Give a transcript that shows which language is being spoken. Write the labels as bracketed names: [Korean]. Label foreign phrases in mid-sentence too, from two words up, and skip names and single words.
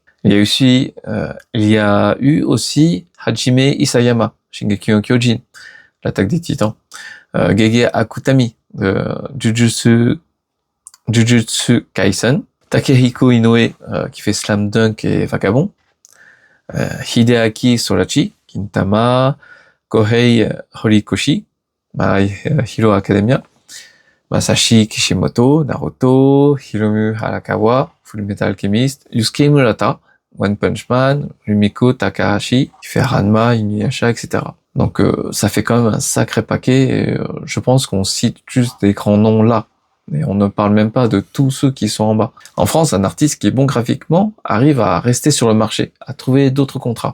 [French] Il y a eu aussi Hajime Isayama, Shingeki no Kyojin, l'attaque des titans, Gege Akutami, de Jujutsu Kaisen, Takehiko Inoue, qui fait Slam Dunk et Vagabond, Hideaki Sorachi, Gintama, Kohei Horikoshi, My Hero Academia, Masashi Kishimoto, Naruto, Hiromu Arakawa, Fullmetal Alchemist, Yusuke Murata, One Punch Man, Rumiko Takahashi, qui fait Ranma, Inuyasha, etc. Donc ça fait quand même un sacré paquet, et je pense qu'on cite juste des grands noms là, et on ne parle même pas de tous ceux qui sont en bas. En France, un artiste qui est bon graphiquement arrive à rester sur le marché, à trouver d'autres contrats.